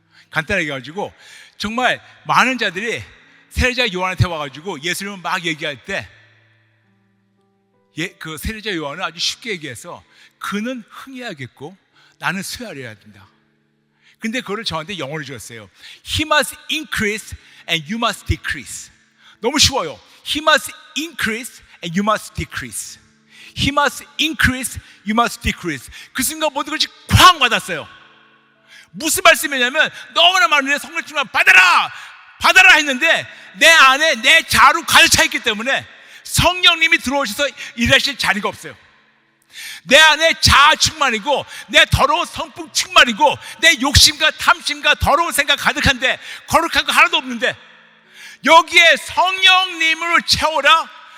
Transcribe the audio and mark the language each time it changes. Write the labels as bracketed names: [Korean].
[Korean] 간단하게 해가지고 정말 많은 자들이 세례자 요한한테 와가지고 예수님을 막 얘기할 때, 그 세례자 요한은 아주 쉽게 얘기해서 그는 흥해야겠고 나는 쇠하리라 합니다. 근데 그거를 저한테 영어로 주었어요. [English] He must increase and you must decrease. [Korean] 너무 쉬워요. [English] He must increase and you must decrease. He must increase, you must decrease. [Korean] 그 순간 모든 것이 쾅 와닿았어요. 무슨 말씀이냐면, 너무나 많은 성령 충만 받아라 받아라 했는데 내 안에 내 자아로 가득 차 있기 때문에 성령님이 들어오셔서 일하실 자리가 없어요. 내 안에 자아 충만이고 내 더러운 성품 충만이고 내 욕심과 탐심과 더러운 생각 가득한데 거룩한 거 하나도 없는데, 여기에 성령님을 채워라.